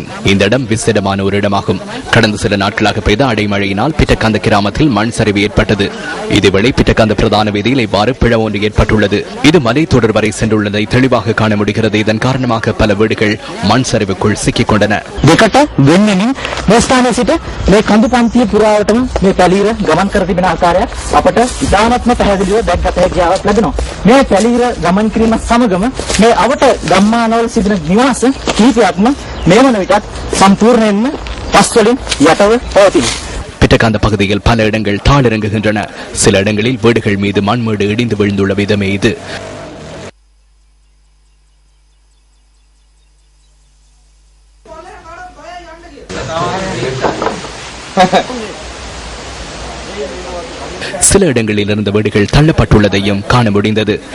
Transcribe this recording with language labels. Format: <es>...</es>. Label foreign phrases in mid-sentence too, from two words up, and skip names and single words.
<ta>இந்த இடம் விசேடமான ஒரு இடமாகும். கடந்த சில நாட்களாக பெய்த அடைமழையினால் பிட்டகாந்த கிராமத்தில் மண் சரிவு ஏற்பட்டது. இதேவேளை பிட்டகாந்த பிரதான வீதியில் இவ்வாறு பிளவு ஒன்று ஏற்பட்டுள்ளது. இது மலை தொடர் வரை சென்றுள்ளதை தெளிவாக காண முடிகிறது. இதன் காரணமாக பல வீடுகள் மண் சரிவுக்குள் சிக்கிக் கொண்டன.</ta> <si>ඉතාමත්ම පැහැදිලිව දැක්ගත හැකි ආවක් ලැබෙනවා. මේ පැලිර ගමන් කිරීම සමගම මේ අවට ගම්මානවල සිටින නිවාස කිහිපයක්ම මේ වන විටත් සම්පූර්ණයෙන්ම පස් වලින් යටව පවතිනවා.</si> <ta>பிட்டகாந்த பகுதியில் பல இடங்கள் தாழிறங்குகின்றன. சில இடங்களில் வீடுகள் மீது மண்மேடு இடிந்து விழுந்துள்ள விதமே இது. சில இடங்களில் இருந்த வீடுகள் தள்ளப்பட்டுள்ளதையும் காண முடிந்தது.</ta>